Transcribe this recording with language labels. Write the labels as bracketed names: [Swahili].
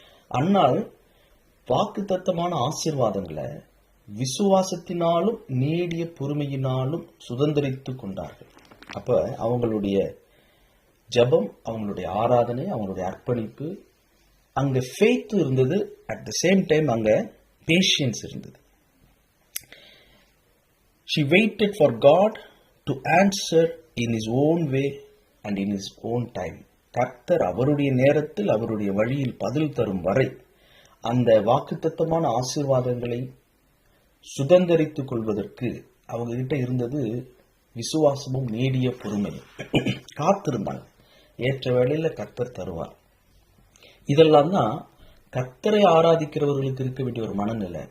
[Tamil] அன்னால் வாக்குத்தத்தமான ஆசீர்வாதங்களை விசுவாசத்தினாலும் நீடிய பொறுமையினாலும் சுதந்திரித்துக் கொண்டார்கள். அப்ப அவங்களுடைய ஜபம், அவங்களுடைய ஆராதனை, அவங்களுடைய அர்ப்பணிப்பு அங்க [English] faith [Tamil] இருந்தது, [English] At the same time அங்க patience இருந்தது. She waited for God to answer in his own way and in his own time. [Tamil] கர்த்தர் அவருடைய நேரத்தில் அவருடைய வழியில் பதில் தரும் வரை அந்த வாக்குத்தத்தமான ஆசீர்வாதங்களை சுதந்தரித்துக் கொள்வதற்கு அவங்க கிட்ட இருந்தது விசுவாசமும் நீடிய பொறுமையும். காத்திருந்தாங்க, ஏற்ற வேளையில கர்த்தர் தருவார். இதெல்லாம் தான் கர்த்தரை ஆராதிக்கிறவர்களுக்கு இருக்க வேண்டிய ஒரு மனநிலை.